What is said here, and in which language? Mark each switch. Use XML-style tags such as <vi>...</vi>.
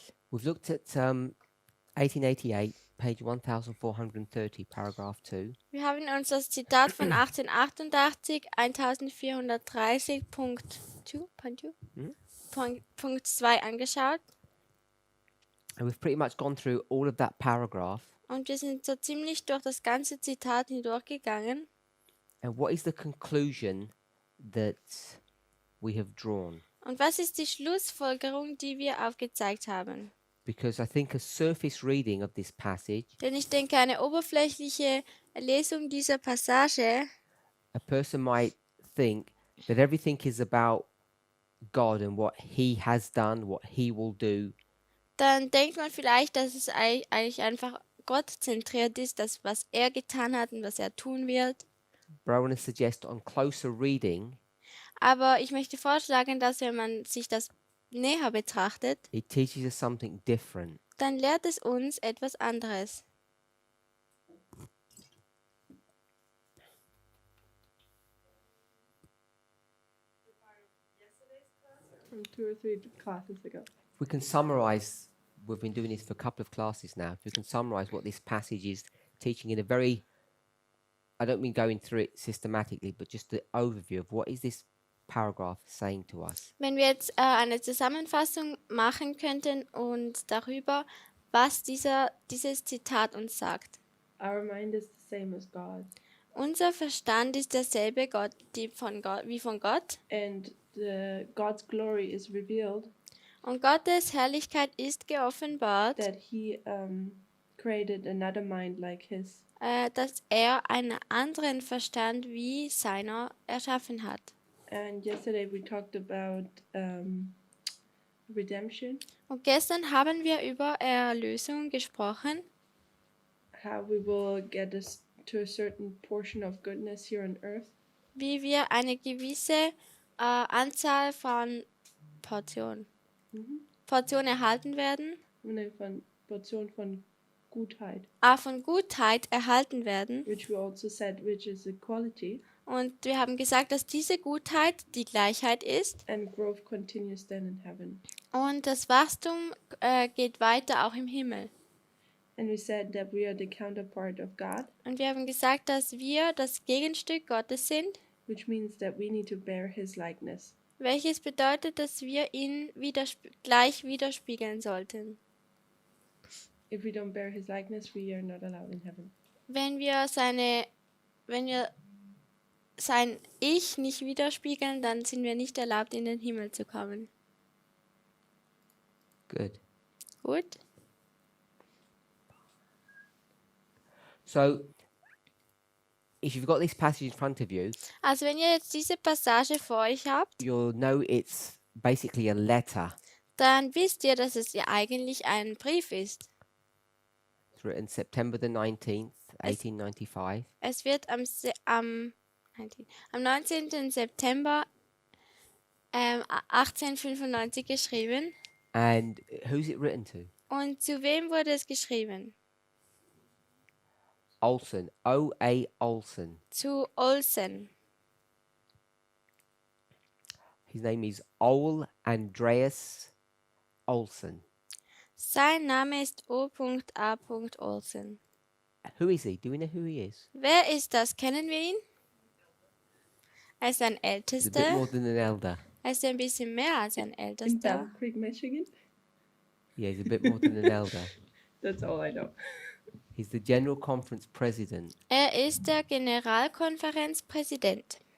<en>We've looked at 1888, page 1430, paragraph 2.</en> <de>Wir haben uns das Zitat von 1888, 1430, Punkt 2 angeschaut.</de> <en>And we've pretty much gone through all of that paragraph.</en> <de>Und wir sind so ziemlich durch das ganze Zitat hindurchgegangen.</de> <en>And what is the conclusion that we have drawn?</en> <de>Und was ist die Schlussfolgerung, die wir aufgezeigt haben?</de> <en>Because I think a surface reading of this passage,</en> <de>Denn ich denke, eine oberflächliche Lesung dieser Passage,</de> <en>a person might think that everything is about God and what he has done, what he will do.</en> <de>dann denkt man vielleicht, dass es eigentlich einfach Gott zentriert ist, das, was er getan hat und was er tun wird.</de> <en>But I want to suggest on closer reading,</en> <de>Aber ich möchte vorschlagen, dass wenn man sich das näher betrachtet,</de> <en>it teaches us something different.</en> <de>dann lehrt es uns etwas anderes.</de> <en>From 2 or 3 classes ago. If we can summarize, we've been doing this for a couple of classes now. If we can summarize what this passage is teaching in a very, I don't mean going through it systematically, but just the overview of what is this paragraph saying to us.</en> <de>Wenn wir jetzt eine Zusammenfassung machen könnten und darüber, was dieses Zitat uns sagt.</de> <en>Our mind is the same as God,</en> <de>Unser Verstand ist derselbe wie von Gott.</de> <en>and God's glory is revealed</en> <de>Und Gottes Herrlichkeit ist geoffenbart,</de> <en>that He created another mind like His.</en> <de>dass er einen anderen Verstand wie seiner erschaffen hat.</de> <en>And yesterday we talked about redemption,</en> <de>Und gestern haben wir über Erlösung gesprochen,</de> <en>how we will get us to a certain portion of goodness here on earth,</en> <de>wie wir eine gewisse Anzahl von Portionen erhalten werden, eine Portion von Gutheit, von Gutheit erhalten werden.</de> <en>which we also said, which is equality,</en> <de>Und wir haben gesagt, dass diese Gutheit die Gleichheit ist</de> <en>and growth continues then in heaven.</en> <de>und das Wachstum geht weiter auch im Himmel.</de> <en>And we said that we are the counterpart of God,</en> <de>Und wir haben gesagt, dass wir das Gegenstück Gottes sind,</de> <en>which means that we need to bear His likeness.</en> <de>welches bedeutet, dass wir ihn gleich widerspiegeln sollten.</de> <en>If we don't bear His likeness, we are not allowed in heaven.</en> <de>Wenn wir sein Ich nicht widerspiegeln, dann sind wir nicht erlaubt, in den Himmel zu kommen.</de> <en>Good.</en> <de>Gut?</de> <en>So, if you've got this passage in front of you,</en> <de>Also wenn ihr jetzt diese Passage vor euch habt,</de> <en>you'll know it's basically a letter.</en> <de>dann wisst ihr, dass es ja eigentlich ein Brief ist.</de> <en>It's written September the 19th, 1895.</en> <de>Es wird am 19. September 1895 geschrieben.</de> <en>And who's it written to?</en> <de>Und zu wem wurde es geschrieben?</de> <en>Olson. O.A. Olson.</en> <de>Zu Olsen.</de> <en>His name is Ole Andreas Olson.</en> <de>Sein Name ist O.A. Olsen.</de> <en>Who is he? Do we know who he is?</en> <de>Wer ist das? Kennen wir ihn? Er ist ein</de> <en>He's a bit</en> <de>Ältester.</de> <en>more than an elder.</en> <de>Er ist ein bisschen mehr als ein Ältester.</de> <en>Battle Creek, Michigan. Yeah, he's a bit more than an elder. That's all I know. He's the General Conference President.</en> <de>Er ist der Generalkonferenzpräsident.</de>